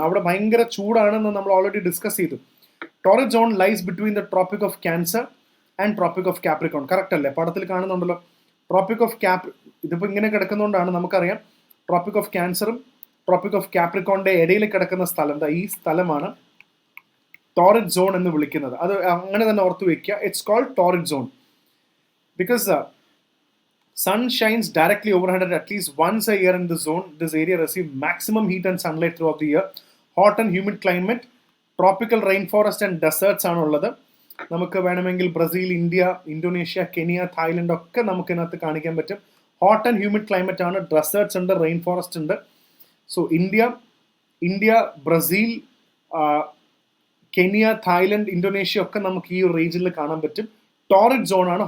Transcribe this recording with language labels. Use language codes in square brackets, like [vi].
[ml] അവിടെ ഭയങ്കര ചൂടാണെന്ന് നമ്മൾ ഓൾറെഡി ഡിസ്കസ് ചെയ്തു. [en] Torrid zone lies between the Tropic of Cancer and Tropic of Capricorn. [ml] Correct അല്ലേ? പടത്തിൽ കാണുന്നുണ്ടല്ലോ ട്രോപ്പിക് ഓഫ് ഇതിപ്പോൾ ഇങ്ങനെ കിടക്കുന്നതുകൊണ്ടാണ് നമുക്കറിയാം. ട്രോപ്പിക് ഓഫ് ക്യാൻസറും ട്രോപ്പിക് ഓഫ് കാപ്രിക്കോണിന്റെ ഇടയിൽ കിടക്കുന്ന സ്ഥലം, ഈ സ്ഥലമാണ് ടോറിഡ് സോൺ എന്ന് വിളിക്കുന്നത്. അത് അങ്ങനെ തന്നെ ഓർത്ത് വെക്കുക. [en] It's called torrid zone because sun shines directly overhead at least once a year in the zone. This area receives maximum heat and sunlight throughout the year. Hot and humid climate [ml] tropical rain forest and deserts ആണുള്ളത്. നമുക്ക് വേണമെങ്കിൽ Brazil, India, Indonesia, Kenya, Thailand ഒക്കെ നമുക്ക് ഇതിനകത്ത് കാണിക്കാൻ പറ്റും. Hot and humid climate ആണ്. Deserts ഉണ്ട്, റെയിൻ ഫോറസ്റ്റ് ഉണ്ട്. So India, Brazil, Kenya, Thailand, Indonesia ഒക്കെ നമുക്ക് ഈ ഒരു റീജിയനിൽ കാണാൻ പറ്റും. ടോറിഡ് സോൺ ആണ്.